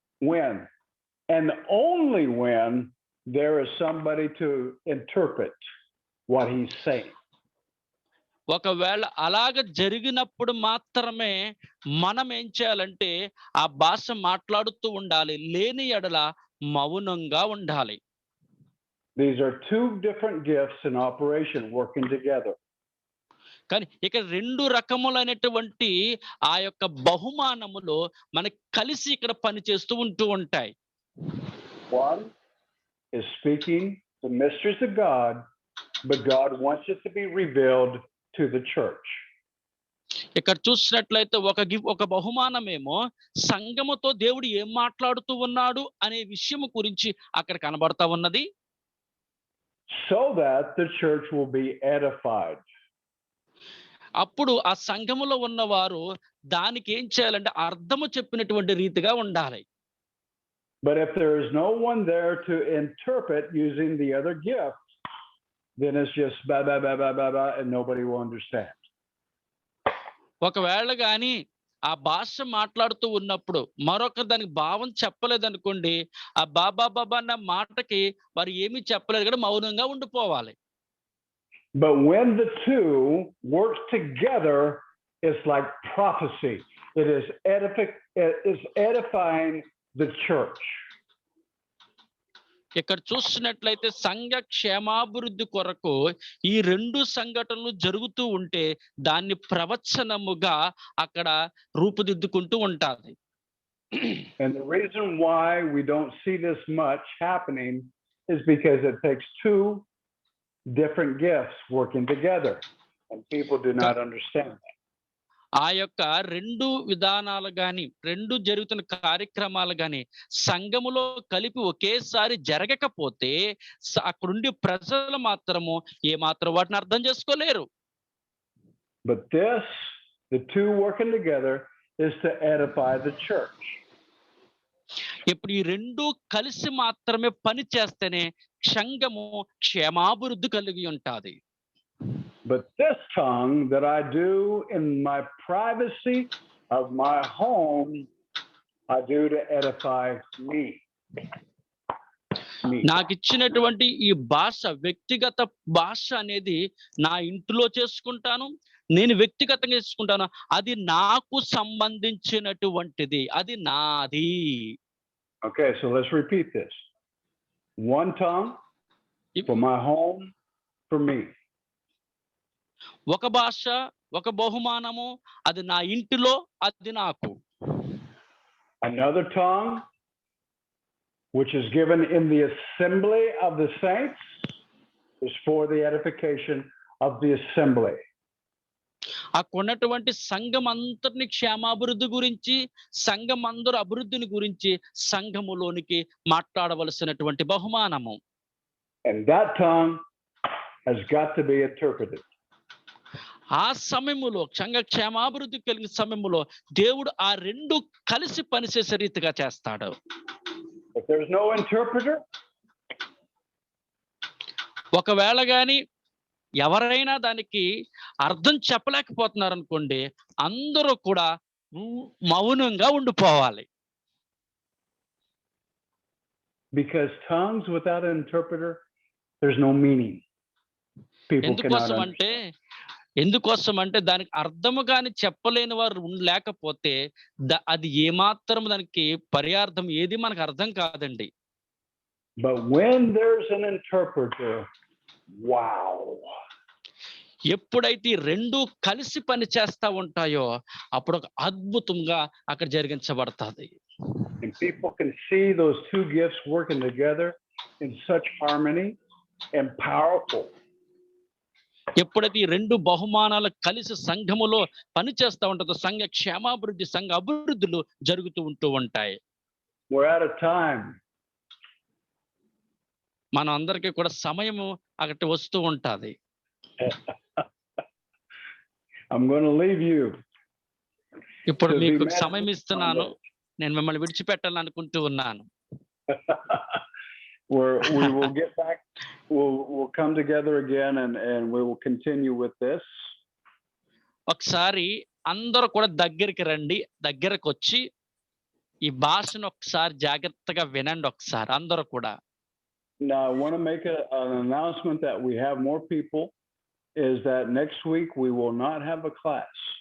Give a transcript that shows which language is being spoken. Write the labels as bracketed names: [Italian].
[English] When and only when there is somebody to interpret what he's saying. [Telugu] ఒకవేళ అలాగ జరిగినప్పుడు మాత్రమే మనం ఏం చేయాలంటే ఆ భాష మాట్లాడుతూ ఉండాలి, లేని ఎడల మౌనంగా ఉండాలి. [English] These are 2 different gifts in operation working together. [Telugu] కానీ ఇక 2 రకములైనటువంటి ఆ యొక్క బహుమానములు మనకి కలిసి ఇక్కడ పనిచేస్తూ ఉంటూ ఉంటాయి. [English] One is speaking the mysteries of God, but God wants it to be revealed to the church. [Telugu] ఇక్కడ చూసినట్లయితే ఒక బహుమానమేమో సంఘముతో దేవుడు ఏం మాట్లాడుతూ ఉన్నాడు అనే విషయం గురించి అక్కడ కనబడతా ఉన్నది. [English] So that the church will be edified. [Telugu] అప్పుడు ఆ సంఘములో ఉన్నవారు దానికి ఏం చేయాలంటే అర్థము చెప్పినటువంటి రీతిగా ఉండాలి. [English] But if there is no one there to interpret using the other gift, then it's just blah, blah, blah, blah, blah, blah, and nobody will understand. [Telugu] ఒకవేళ గాని ఆ భాష మాట్లాడుతూ ఉన్నప్పుడు మరొకరు దానికి భావం చెప్పలేదనుకోండి, ఆ బాబా బాబా అన్న మాటకి వారు ఏమీ చెప్పలేదు కూడా మౌనంగా ఉండిపోవాలి. [English] But when the 2 work together, it's like prophecy. It is edifying the church. [Telugu] ఇక్కడ చూసినట్లయితే సంఘ క్షేమాభివృద్ధి కొరకు ఈ 2 సంఘటనలు జరుగుతూ ఉంటే దాన్ని ప్రవచనముగా అక్కడ రూపుదిద్దుకుంటూ ఉంటాది. [English] And the reason why we don't see this much happening is because it takes 2 different gifts working together, and people do not understand that. [Telugu] ఆ యొక్క 2 విధానాలు గాని 2 జరుగుతున్న కార్యక్రమాలు గాని సంఘములో కలిపి ఒకేసారి జరగకపోతే అక్కడుండి ప్రజలు మాత్రము ఏమాత్రం వాటిని అర్థం చేసుకోలేరు. [English] But the 2 working together is to edify the church. [Telugu] ఇప్పుడు ఈ 2 కలిసి మాత్రమే పని చేస్తేనే సంఘము క్షేమాభివృద్ధి కలిగి ఉంటాది. [English] But this tongue that I do in my privacy of my home, I do to edify me. [Telugu] నాకు ఇచ్చినటువంటి ఈ భాష, వ్యక్తిగత భాష అనేది నా ఇంటిలో చేసుకుంటాను, నేను వ్యక్తిగతంగా చేసుకుంటాను, అది నాకు సంబంధించినటువంటిది, అది నాది. [English] Okay, so let's repeat this. One tongue for my home, for me. [Telugu] ఒక భాష, ఒక బహుమానము, అది నా ఇంటిలో, అది నాకు. [English] Another tongue, which is given in the assembly of the saints, is for the edification of the assembly. [Telugu] ఉన్నటువంటి సంఘం అంతటిని క్షేమాభివృద్ధి గురించి, సంఘం అందరూ అభివృద్ధిని గురించి సంఘములోనికి మాట్లాడవలసినటువంటి బహుమానము. [English] And that tongue has got to be interpreted. [Telugu] ఆ సమయములో సంఘ క్షేమాభివృద్ధి కలిగిన సమయములో దేవుడు ఆ రెండు కలిసి పనిచేసే రీతిగా చేస్తాడు. [English] If there's no interpreter, [Telugu] ఒకవేళ గాని ఎవరైనా దానికి అర్థం చెప్పలేకపోతున్నారు అనుకోండి, అందరూ కూడా మౌనంగా ఉండిపోవాలి. [English] because tongues without an interpreter, there's no meaning. People cannot understand. [Telugu] ఎందుకోసం అంటే దానికి అర్థము గాని చెప్పలేని వారు లేకపోతే అది ఏమాత్రం దానికి పర్యార్థం ఏది మనకు అర్థం కాదండి. [English] But when there's an interpreter, wow. [Telugu] ఎప్పుడైతే రెండు కలిసి పని చేస్తా ఉంటాయో అప్పుడు ఒక అద్భుతంగా అక్కడ జరిగించబడుతుంది. [English] And people can see those two gifts working together in such harmony and powerful. [Telugu] ఎప్పుడైతే ఈ రెండు బహుమానాలు కలిసి సంఘములో పని చేస్తా ఉంటుందో సంఘ క్షేమాభివృద్ధి, సంఘ అభివృద్ధులు జరుగుతూ ఉంటూ ఉంటాయి. [English] We're out of time. [Telugu] మనం అందరికీ కూడా సమయము అక్కడికి వస్తూ ఉంటది. [English] I'm going to leave you. [Telugu] ఇప్పుడు మీకు సమయం ఇస్తున్నాను. నేను మిమ్మల్ని విడిచిపెట్టాలనుకుంటూ ఉన్నాను. [English] We will get back. We'll come together again and we will continue with this. [Telugu] ఒకసారి అందరూ కూడా దగ్గరికి రండి. దగ్గరకు వచ్చి ఈ భాషను ఒకసారి జాగ్రత్తగా వినండి ఒకసారి అందరూ కూడా. [English] Now I want to make an announcement that we have more people. Is that next week we will not have a class.